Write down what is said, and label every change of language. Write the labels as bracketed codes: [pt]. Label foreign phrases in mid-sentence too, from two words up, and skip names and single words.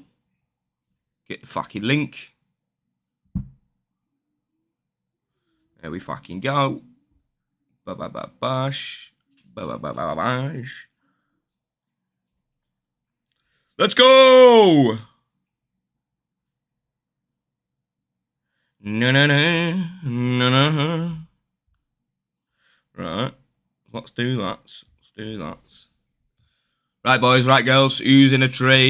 [en] Get the fucking link. There we fucking go. Ba-ba-ba-bash. Ba-ba-ba-ba-bash. Let's go! No. Right. Let's do that. Right, boys, right, girls. Who's in a trade?